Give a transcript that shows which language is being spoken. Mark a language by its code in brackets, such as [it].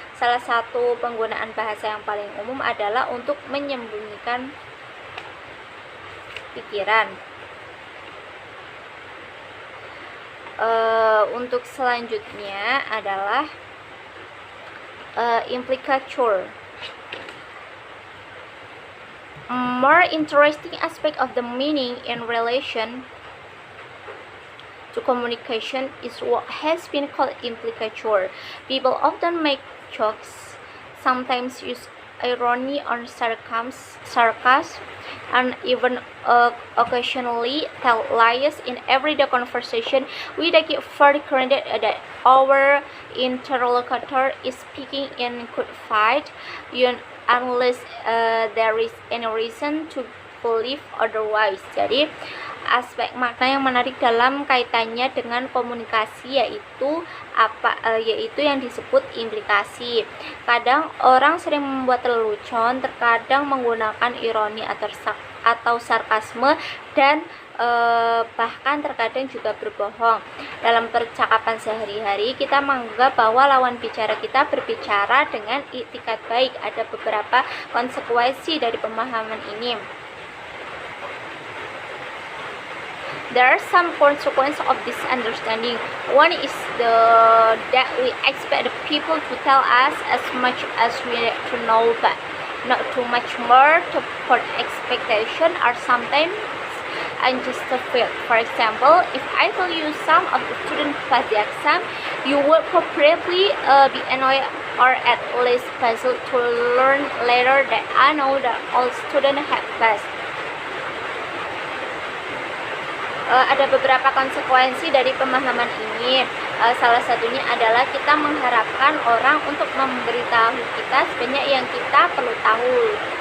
[id] Salah satu penggunaan bahasa yang paling umum adalah untuk menyembunyikan pikiran. Untuk selanjutnya adalah implicature. [en] More interesting aspect of the meaning in relation to communication is what has been called implicature. People often make jokes, sometimes use irony or sarcasm, and even occasionally tell lies in everyday conversation. We take it for granted that our interlocutor is speaking in good faith, unless there is any reason to believe otherwise. [id] Jadi aspek makna yang menarik dalam kaitannya dengan komunikasi yaitu yang disebut implikasi. Kadang orang sering membuat lelucon, terkadang menggunakan ironi atau sarkasme, dan bahkan terkadang juga berbohong. Dalam percakapan sehari-hari, kita menganggap bahwa lawan bicara kita berbicara dengan itikat baik. Ada beberapa konsekuensi dari pemahaman ini. [en] There are some consequences of this understanding. One is that we expect the people to tell us as much as we need to know, but not too much more. For expectation are sometimes unjustified. For example, if I tell you some of the students pass the exam, you will probably be annoyed or at least puzzled to learn later that I know that all students have passed. [id] Ada beberapa konsekuensi dari pemahaman ini. Salah satunya adalah kita mengharapkan orang untuk memberitahu kita sebanyak yang kita perlu tahu.